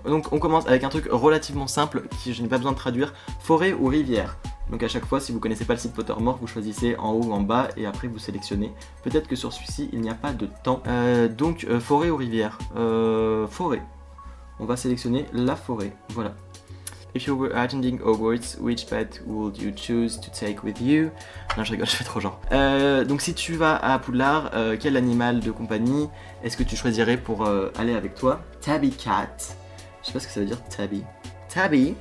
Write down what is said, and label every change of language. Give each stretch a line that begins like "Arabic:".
French: Donc on commence avec un truc relativement simple, qui je n'ai pas besoin de traduire. Forêt ou rivière? Donc à chaque fois, si vous connaissez pas le site Pottermore, vous choisissez en haut ou en bas et après vous sélectionnez. Peut-être que sur celui-ci, il n'y a pas de temps. Donc forêt ou rivière? Forêt. On va sélectionner la forêt. Voilà.
English: If you were attending Hogwarts, which pet would you choose to take with you?
French: Non, je rigole, je fais trop genre. Donc si tu vas à Poudlard, quel animal de compagnie est-ce que tu choisirais pour aller avec toi? Tabby Cat. Je sais pas ce que ça veut dire, Tabby.